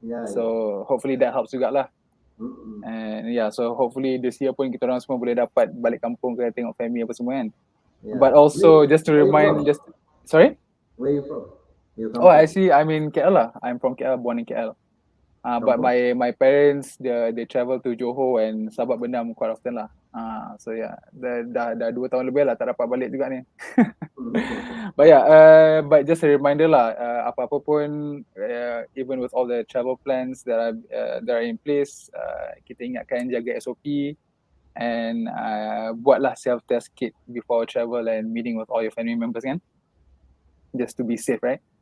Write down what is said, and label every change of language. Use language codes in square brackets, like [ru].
[en] So hopefully that helps [ms] juga lah. [en] And yeah, so hopefully this year [ms] pun kita orang semua boleh dapat balik kampung ke tengok family apa semua kan. [en] But also just to remind, sorry? Where are you from? Actually I'm in KL lah. I'm from KL, born in KL. But my parents they travel to Johor and Sabak Bendam quite often lah. So yeah, [ms] dah 2 tahun lebih lah tak dapat balik juga ni. [en] But yeah, but just a reminder lah, [ms] apa-apa pun, [en] even with all the travel plans that are in place, [ms] kita ingatkan jaga SOP [en] and [ms] buatlah [en] self-test kit before travel and meeting with all your family members [ms] kan, [en] just to be safe, right?